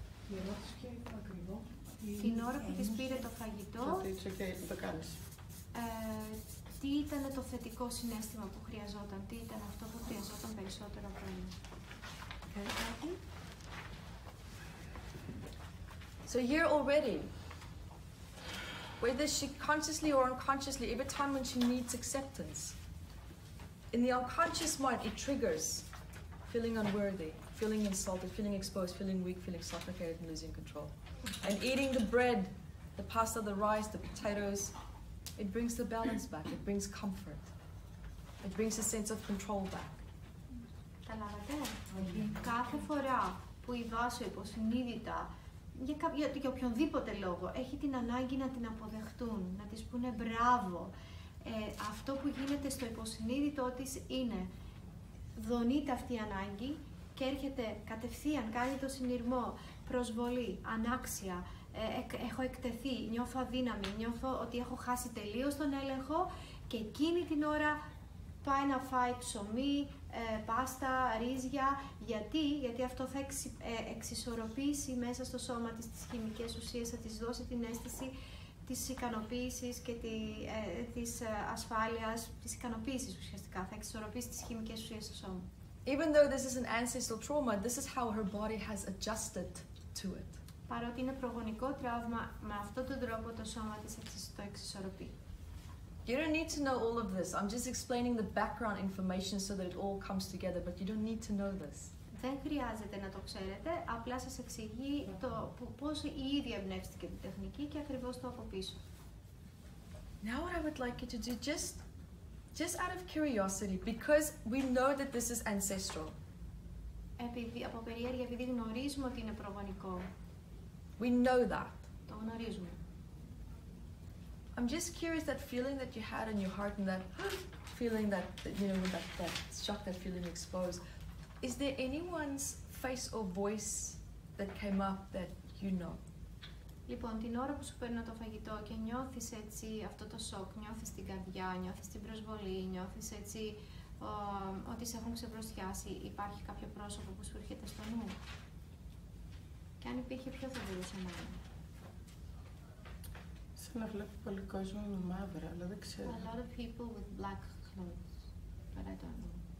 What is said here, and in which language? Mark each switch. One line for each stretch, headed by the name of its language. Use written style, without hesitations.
Greek: Η ερώτηση ποια ήταν ακριβώς? Την ώρα που της πήρε το φαγητό, Ότι
English: it's okay,
Greek: το κάνεις. τι ήταν το θετικό συναίσθημα που χρειαζόταν, τι ήταν αυτό που χρειαζόταν περισσότερο από εμείς.
English: Okay. So here already, whether she consciously or unconsciously, every time when she needs acceptance, in the unconscious mind, it triggers feeling unworthy, feeling insulted, feeling exposed, feeling weak, feeling suffocated, and losing control. And eating the bread, the pasta, the rice, the potatoes, it brings the balance back, it brings comfort. It brings a sense of control back.
Greek: Καταλάβατε? Κάθε φορά που η βάσο υποσυνείδητα για οποιονδήποτε λόγο έχει την ανάγκη να την αποδεχτούν, να της πούνε μπράβο, αυτό που γίνεται στο υποσυνείδητό της είναι δονείται αυτή η ανάγκη και έρχεται κατευθείαν, κάνει το συνειρμό, προσβολή, ανάξια, έχω εκτεθεί, νιώθω αδύναμη, νιώθω ότι έχω χάσει τελείως τον έλεγχο και εκείνη την ώρα πάει να φάει ψωμί, πάστα, ρύζια. Γιατί αυτό θα εξισορροπήσει μέσα στο σώμα της τις χημικές ουσίες, θα της δώσει την αίσθηση της ικανοποίησης και της ασφάλειας, της ικανοποίησης ουσιαστικά, θα εξισορροπήσει τις χημικές ουσίες στο σώμα.
English: Even though this is an ancestral trauma, this is how her body has adjusted to it.
Greek: Παρότι είναι προγονικό τραύμα, με αυτόν τον τρόπο το σώμα της το εξισορροπεί.
English: You don't need to know all of this. I'm just explaining the background information so that it all comes together, but you don't need to know this.
Greek: Δεν χρειάζεται να το ξέρετε, απλά σας εξηγεί πώς η ίδια εμπνεύστηκε την τεχνική και ακριβώς το από πίσω.
English: Now what I would like you to do, just out of curiosity, because we know that this is ancestral.
Greek: Από περιέργεια, επειδή γνωρίζουμε ότι είναι προγονικό.
English: We know that.
Greek: Το γνωρίζουμε.
English: I'm just curious, that feeling that you had in your heart and that feeling that you know, that shock, that feeling exposed. Is there anyone's face or voice that came up that you know?
Greek: Λοιπόν, την ώρα που σου παίρνω το φαγητό και νιώθεις έτσι αυτό το σοκ, νιώθεις την καρδιά, νιώθεις την προσβολή, νιώθεις έτσι ότι σε έχουν ξεπροστιάσει, υπάρχει κάποιο πρόσωπο που σου έρχεται στο νου? Και αν υπήρχε, ποιο θα μπορούσε να είναι? Σαν να βλέπω πολύ κόσμο με μαύρα, αλλά δεν ξέρω.
English: A lot of people with black clothes, but I don't know.